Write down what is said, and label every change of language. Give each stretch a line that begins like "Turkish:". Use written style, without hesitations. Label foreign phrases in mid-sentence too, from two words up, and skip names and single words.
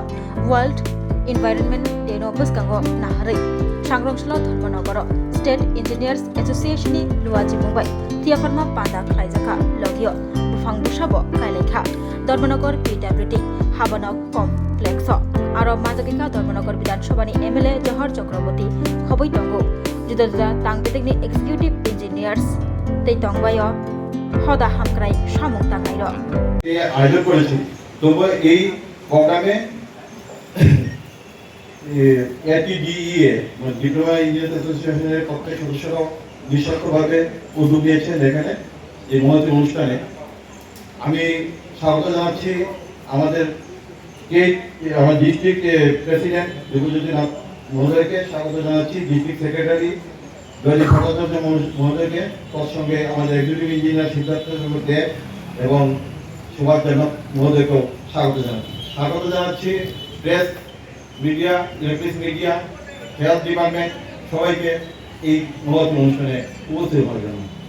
Bodo: वर्ल्ड इनभाइरनमेंट डे नो बसगांगो नाहारै सांग्रंसला धर्मनगर स्टेट इन्जिनियार्स एसोसिएशननि लुवाजि मुंबाय थैयाफारमा पादा खालायजाका लगियो फंबुसाबो कायलायखा धर्मनगर पीडब्ल्यूडी हाबानक कमप्लेक्स आरो माजाकिका धर्मनगर विधानसभानि एमएलए जहर चक्रवर्ती खबै दंगो जुदा जुदा तांगबिदिगनि
English: executive engineers
Bodo: तै तंबायो हदा हामक्राय सामुं तांगायरो
Bangla: এই আয়োজন করেছি। তবে এই প্রোগ্রামে এটিডিইএ মানে ডিপ্লোমা ইঞ্জিনিয়ার অ্যাসোসিয়েশনের প্রত্যেক সদস্যরা নিঃস্বার্থভাবে উদ্যোগ নিয়েছেন এখানে এই মহতী অনুষ্ঠানে। আমি স্বাগত জানাচ্ছি আমাদের আমার
English: district president
Bangla: দেবজ্যোতি নাথ মহোদয়কে, স্বাগত জানাচ্ছি
English: district secretary
Bangla: দৈনিক ভট্টাচার্য মহোদয়কে, তৎসঙ্গে আমাদের
English: executive engineer
Bangla: সিদ্ধার্থ দেব এবং সুভাষ জনক মহোদয়কেও স্বাগত জানাচ্ছি
English: press media, electric media, health department
Bangla: সবাইকে এই মহৎ অনুষ্ঠানে উপস্থিত হওয়ার জন্য।